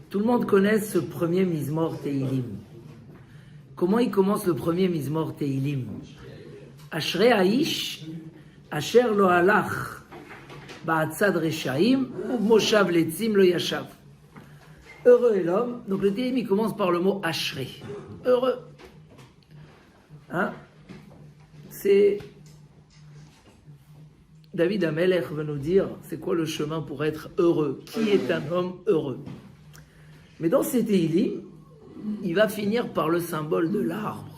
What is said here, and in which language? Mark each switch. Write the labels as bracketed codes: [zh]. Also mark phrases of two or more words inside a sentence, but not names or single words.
[fr] monde connaît ce premier [he] מזמור תהילים. [fr] Comment il commence le premier [he] מזמור תהילים? אשרי האיש אשר לא הלך בעצת רשעים ובמושב לצים לא ישב. [fr] Heureux est l'homme. Donc le Teilim, il commence par le mot Ashrei. Heureux. Hein? C'est... David Amelech veut nous dire, c'est quoi le chemin pour être heureux? Qui est un homme heureux? Mais dans ces Teilim, il va finir par le symbole de l'arbre.